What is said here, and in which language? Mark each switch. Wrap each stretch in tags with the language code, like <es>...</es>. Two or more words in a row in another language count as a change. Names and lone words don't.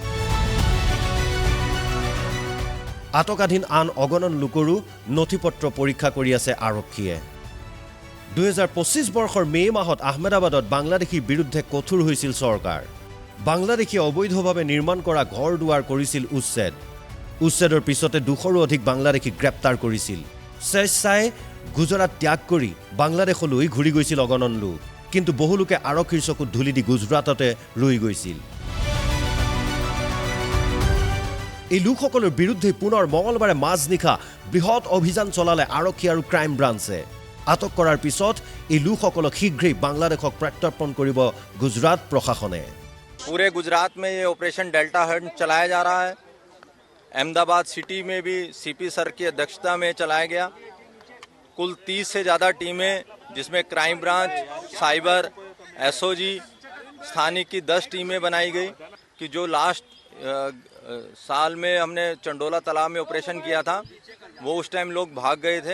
<as>আটকাধীন আন অগণন লোকৰো নথিপত্ৰ পৰীক্ষা কৰি আছে আৰক্ষীয়ে ২০২৫ বৰ্ষৰ মে মাহত আহমেদাবাদত বাংলাদেশীৰ বিৰুদ্ধে কঠোৰ হৈছিল চৰকাৰ বাংলাদেশীয়ে অবৈধভাৱে নিৰ্মাণ কৰা ঘৰ দুৱাৰ কৰিছিল উচ্ছেদৰ পিছতে ২০০ৰো অধিক বাংলাদেশীক গ্ৰেপ্তাৰ কৰিছিল স্বেচ্ছাই গুজৰাট ত্যাগ কৰি বাংলাদেশলৈ ঘূৰি গৈছিল অগণন লোক কিন্তু বহু লোকে আৰক্ষীৰ চকুত ধুলি দি গুজৰাটতে ৰৈ গৈছিল এই লোকসকলৰ বিৰুদ্ধে পুনৰ মঙ্গলবাৰে মাজনিখা বৃহৎ অভিযান চলালে আৰক্ষী আৰু</as> <en>crime branch</en> <as>আটক কৰাৰ পিছত এই লোকসকলক শীঘ্ৰেই বাংলাদেশক প্ৰত্যৰ্পণ কৰিব গুজৰাট প্ৰশাসনে</as> <hi>पूरे गुजरात में ये ऑपरेशन डेल्टा हंट चलाया जा रहा है अहमदाबाद सिटी में भी सीपी सर की अध्यक्षता में चलाया गया कुल 30 से ज़्यादा टीमें जिसमें</hi> <en>crime branch cyber SOG</en> <hi>स्थानीय की 10 टीमें बनाई गई कि जो लास्ट साल में हमने चंडोला तालाब में ऑपरेशन किया था वो उस टाइम लोग भाग गए थे</hi>